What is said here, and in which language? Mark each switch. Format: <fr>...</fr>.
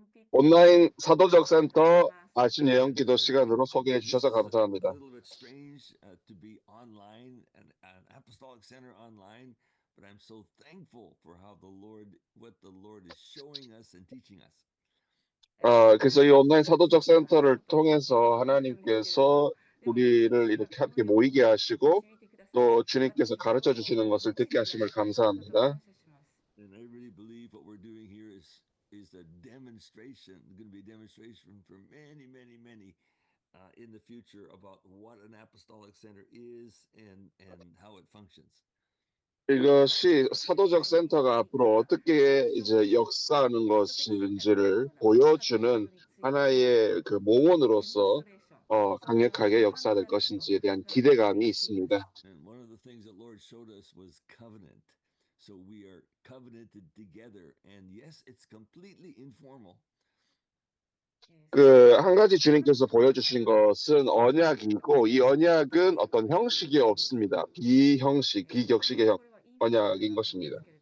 <ko>온라인 사도적 센터 아침 예언 기도 시간으로 소개해</ko> <en>This</en> <ko>주셔서</ko> <en>is a</en> <ko>감사합니다.</ko> <en>little bit strange to be online and an apostolic center online, but I'm so thankful for what the Lord is showing us and teaching us.</en> <ko>그래서 이 온라인 사도적 센터를 통해서 하나님께서 우리를 이렇게 함께 모이게 하시고 또 주님께서 가르쳐 주시는 것을 듣게 하심을 감사합니다.</ko> <en>And I really believe what we're doing here is a demonstration, going to be a demonstration for many in the future about what an apostolic center is and how it functions.</en> <ko>이것이 사도적 센터가 앞으로 어떻게 이제 역사하는 것인지를 보여주는 하나의 그 모원으로서 강력하게 역사될 것인지에 대한 기대감이 있습니다.</ko> <en>And one of the things that Lord showed us was covenant. So we are covenanted together. And yes, it's completely informal.</en> <ko>그 한 가지 주님께서 보여주신 것은 언약이고 이 언약은 어떤 형식이 없습니다. 비형식, 비격식의 언약인 것입니다.</ko>